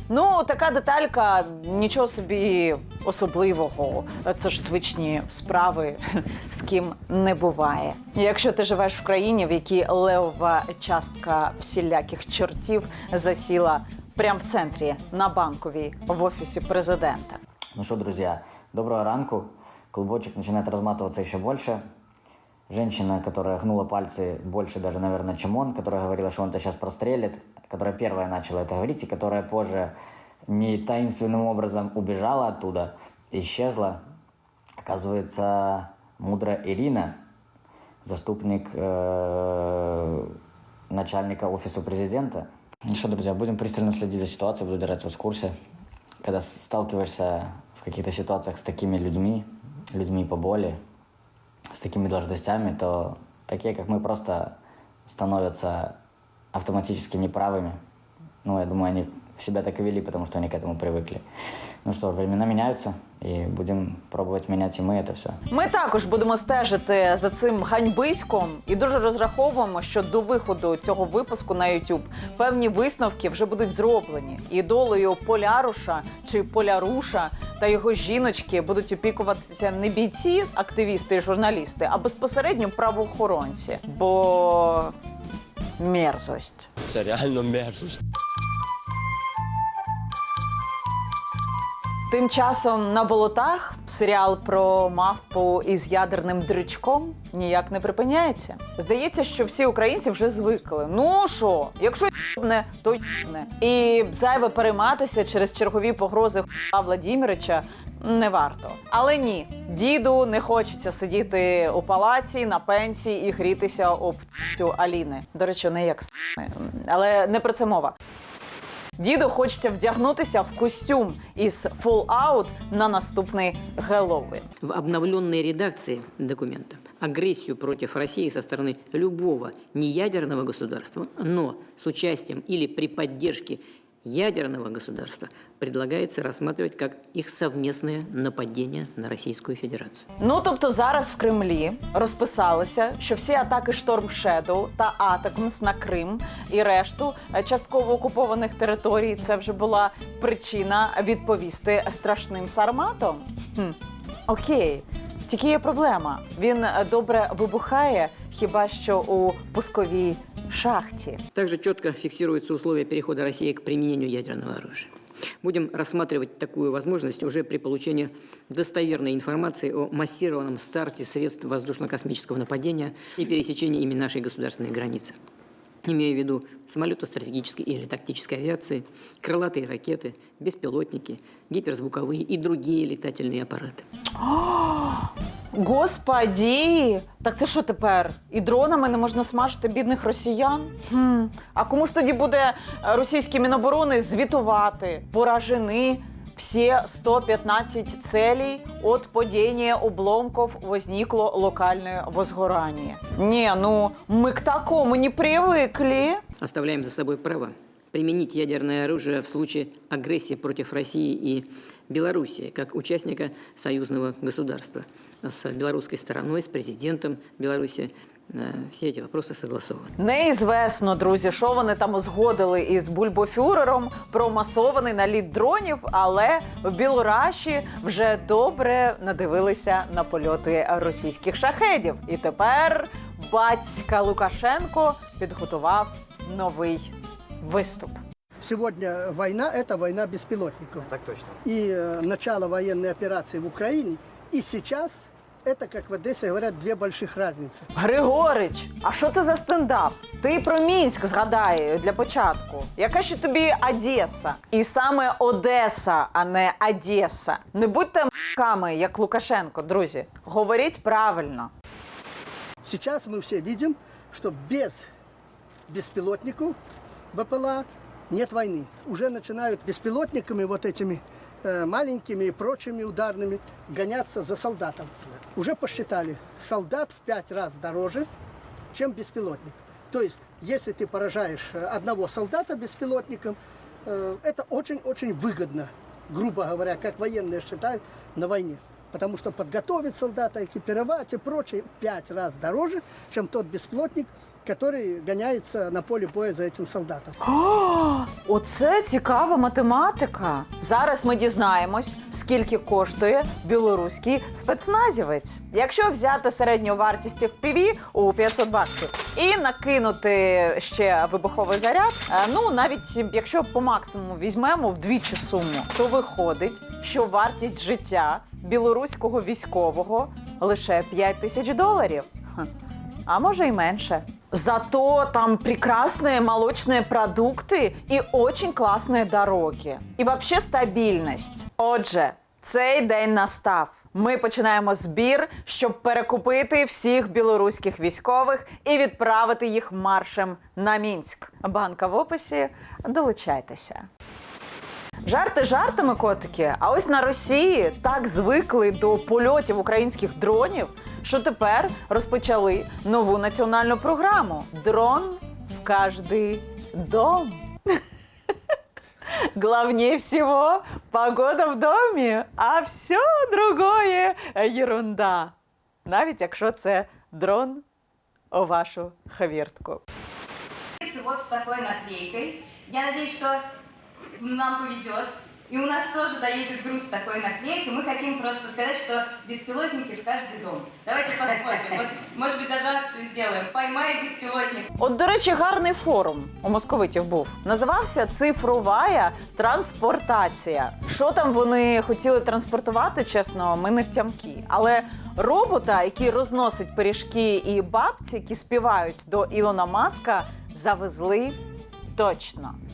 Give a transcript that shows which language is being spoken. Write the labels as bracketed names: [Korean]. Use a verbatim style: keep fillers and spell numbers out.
[Ukrainian] Ну, така деталька, нічого собі особливого. Це ж звичні справи, з ким не буває. Якщо ти живеш в країні, в якій левова частка всіляких чортів засіла прямо в центрі, на Банковій, в Офісі президента. [Russian] Ну что, друзья, [Ukrainian] доброго ранку. [Russian] Клубочек начинает разматываться еще больше. Женщина, которая гнула пальцы больше даже, наверное, чем он, которая говорила, что он-то сейчас прострелит, которая первая начала это говорить, и которая позже не таинственным образом убежала оттуда, исчезла. Оказывается, мудрая Ирина, заступник э, начальника Офиса президента. Ну что, друзья, будем пристально следить за ситуацией, буду держать вас в курсе. Когда сталкиваешься в каких-то ситуациях с такими людьми, людьми поболее, с такими должностями, то такие, как мы, просто становятся автоматически неправыми. Ну, я думаю, они себя так и вели, потому что они к этому привыкли. Ну что, времена меняются, и будем пробовать менять и мы это все. [Ukrainian] Ми також будемо стежити за цим ганьбиськом і дуже розраховуємо, що до виходу цього випуску на YouTube певні висновки вже будуть зроблені. І долею Поляруша чи Поляруша та його жіночки будуть опікуватися не бійці, активісти і журналісти, а безпосередньо правоохоронці. Бо мерзость. Це реально мерзость. Тим часом на болотах серіал про мавпу із ядерним дрючком ніяк не припиняється. Здається, що всі українці вже звикли. Ну що, якщо й***не, то й***не. І зайве перейматися через чергові погрози х**а Владімірича не варто. Але ні, діду не хочеться сидіти у палаці на пенсії і грітися об ***ю Аліни. До речі, не як с***не, але не про це мова. Діду хочеться вдягнутися в костюм із Fallout на наступний Геловін. [Russian] В обновленной редакции документа агрессию против России со стороны любого неядерного государства, но с участием или при поддержке ядерного государства предлагается рассматривать как их совместное нападение на Российскую Федерацию. [Ukrainian] Ну, тобто зараз в Кремлі розписалися, що всі атаки Storm Shadow та Атакмс на Крим і решту частково окупованих територій – це вже була причина відповісти страшним сарматом? Хм. Окей. Тільки є проблема. Він добре вибухає, хіба що у пусковій шахте. [Russian] Также четко фиксируются условия перехода России к применению ядерного оружия. Будем рассматривать такую возможность уже при получении достоверной информации о массированном старте средств воздушно-космического нападения и пересечении ими нашей государственной границы. Имею в виду самолеты стратегической или тактической авиации, крылатые ракеты, беспилотники, гиперзвуковые и другие летательные аппараты. [Ukrainian] Господі! Так це що тепер? І дронами не можна смажити бідних росіян? Хм. А кому ж тоді буде російські Міноборони звітувати? [Russian] Поражені всі сто пятнадцать целей от падіння обломків возникло локальне возгорання. [Ukrainian] Ні, ну, ми к такому не привикли. [Russian] Оставляем за собой право применить ядерное оружие в случае агрессии против России и Белоруссии как участника союзного государства. С белорусской стороной, с президентом Беларуси [Ukrainian] всі ці питання [Russian] согласовані. [Ukrainian] Неізвісно, друзі, що вони там узгодили із бульбофюрером про масований наліт дронів, але в Білораші вже добре надивилися на польоти російських шахедів. І тепер батька Лукашенко підготував новий виступ. [Russian] Сегодня война – это война беспилотников. Так точно. И э, начало военной операции в Украине, и сейчас это, как в Одессе говорят, две больших разницы. [Ukrainian] Григорич, а що це за стендап? Ти про Мінськ згадай для початку. Яка ще тобі Одеса? І саме Одеса, а не Одеса. Не будьте м***ками, як Лукашенко, друзі. Говоріть правильно. [Russian] Сейчас мы все видим, что без беспилотников БПЛА нет войны. Уже начинают беспилотниками, вот этими э, маленькими и прочими ударными, гоняться за солдатом. Уже посчитали, солдат в пять раз дороже, чем беспилотник. То есть, если ты поражаешь одного солдата беспилотником, э, это очень-очень выгодно, грубо говоря, как военные считают, на войне. Потому что подготовить солдата, экипировать и прочее пять раз дороже, чем тот беспилотник, [Ukrainian] який ганяється на полі бою за цим солдатом. О, оце цікава математика. Зараз ми дізнаємось, скільки коштує білоруський спецназівець. Якщо взяти середню вартість еф пі ві у п'ятсот баксів і накинути ще вибуховий заряд, ну, навіть якщо по максимуму візьмемо вдвічі суму, то виходить, що вартість життя білоруського військового лише п'ять тисяч доларів. А може і менше. [Russian] Зато там прекрасные молочные продукты и очень классные дороги. [Ukrainian] І вообще стабільність. Отже, цей день настав. Ми починаємо збір, щоб перекупити всіх білоруських військових і відправити їх маршем на Мінськ. Банка в описі. Долучайтеся. Жарти жартами, котики, а ось на Росії так звикли до польотів українських дронів, що тепер розпочали нову національну програму «Дрон в кожний дом». [Russian] главнее всего погода в домі, а все другое ерунда. [Ukrainian] Навіть якщо це дрон у вашу хавіртку. [Russian] Вот с такой наклейкой. Я надеюсь, что нам повезет. И у нас тоже доедет груз с такой наклейкой. Мы хотим просто сказать, что беспилотники в каждый дом. Давайте посмотрим. Вот, может быть, даже акцию сделаем. Поймай беспилотник. [Ukrainian] От, до речі, гарний форум у московитів був. Називався «Цифровая транспортація». Що там вони хотіли транспортувати, чесно, ми не втямки. Але робота, який розносить пиріжки і бабці, які співають до Ілона Маска, завезли точно.